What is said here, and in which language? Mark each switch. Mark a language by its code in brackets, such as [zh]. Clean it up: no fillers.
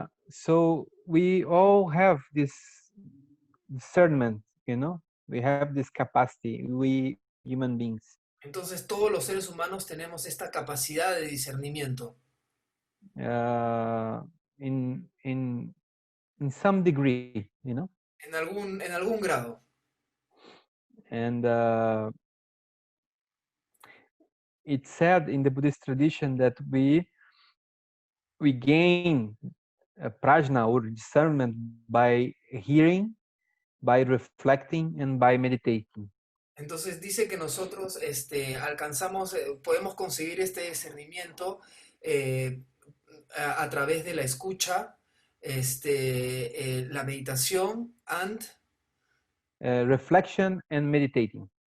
[en] So we all have this discernment, you know. We have this capacity. We human beings, [es] Entonces todos los seres humanos tenemos esta capacidad de discernimiento [en] uh, in in in some degree, you know. [es] en algún grado. [en] And it's said in the Buddhist tradition that we gain prajna or discernment by hearing, by reflecting, and by meditating. [es] Entonces dice que nosotros alcanzamos, podemos conseguir este discernimiento eh, a través de la escucha, la meditación [en] Reflection and meditating.